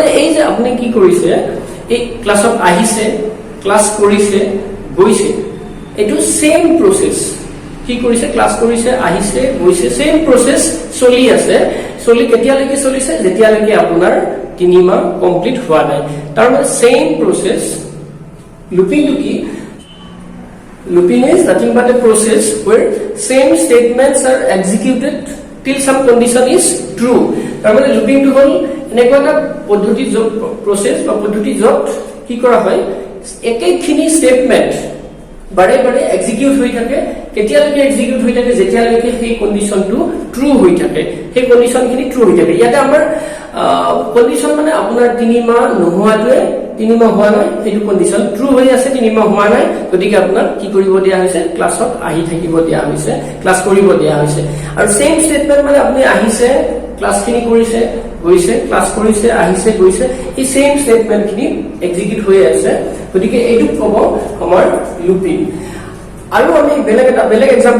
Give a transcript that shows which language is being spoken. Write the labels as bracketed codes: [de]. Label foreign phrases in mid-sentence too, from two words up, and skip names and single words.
[as] এই যে আপুনি কি কৰিছে এই ক্লাছত আহিছে ক্লাস কৰিছে গৈছে এটো [en] same process [as] কি কৰিছে ক্লাস কৰিছে আহিছে গৈছে [en] same process [as] চলি আছে কেতিয়ালৈকে চলিছে যেতিয়ালৈকে আপোনাৰ 3 মাহ কমপ্লিট হোৱা নাই তাৰ মানে [en] same process [as] looping to key [en] looping is nothing but a process where same statements are executed till some condition is true [as] তাৰমানে looping টো হ'ল এনেকুৱা টা পদ্ধতি যাক process বা পদ্ধতি যাক কি কৰা হয় একেখিনি statement বাৰে বাৰে execute হৈ থাকে কেতিয়ালৈকে execute হৈ থাকে যেতিয়ালৈকে সেই condition টো true হৈ থাকে সেই condition খিনি true হৈ থাকে যাতে আমাৰ condition মানে আপোনাৰ 3 মাহ নোহোৱাটো 3 মাহ হোৱা নাই এইটো [en] condition true [as] হৈ আছে 3 মাহ হোৱা নাই গতিকে আপোনাক কি কৰিব দিয়া হৈছে ক্লাছত আহি থাকিব দিয়া হৈছে ক্লাস কৰিব দিয়া হৈছে আৰু [en] same statement [as] মানে আপুনি আহিছে ক্লাস খিনি কৰিছে গৈছে ক্লাস কৰিছে আহিছে গৈছে এই [en] same statement [as] খিনি এক্সিকিউট হৈ আছে গতিকে এইটো ক'ব আমাৰ লুপিং আৰু আমি বেলেগ এক্সাম্পল